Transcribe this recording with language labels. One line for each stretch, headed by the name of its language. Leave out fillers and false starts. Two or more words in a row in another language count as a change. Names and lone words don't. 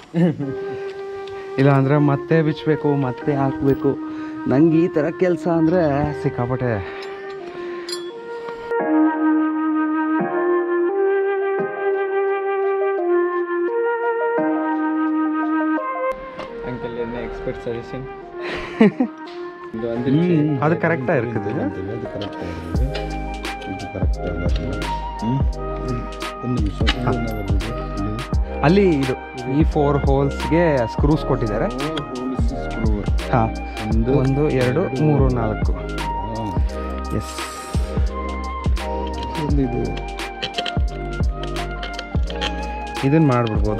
Kannada: ಎರಡೂ ಕಡೆಗೂ ಇಲ್ಲ ಅಂದರೆ ಮತ್ತೆ ಬಿಚ್ಚಬೇಕು, ಮತ್ತೆ ಹಾಕಬೇಕು. ನಂಗೆ ಈ ಥರ ಕೆಲಸ ಅಂದರೆ ಸಿಕ್ಕಾಪಟ್ಟೆ.
Tamil: ಅಂಕಲ್ என்ன
English: expert suggestion
Tamil: அது கரெக்டாக இருக்குது. அது கரெக்டாக இருக்குது. இது கரெக்டாக
Kannada: ಅಲ್ಲಿ ಇದು ಈ 4
English: holes screws
Kannada: ಕೊಟ್ಟಿದ್ದಾರೆ. ಹಾಂ, 1 2 3 4. ಎಸ್, ಇದನ್ನು ಮಾಡಿಬಿಡ್ಬೋದು.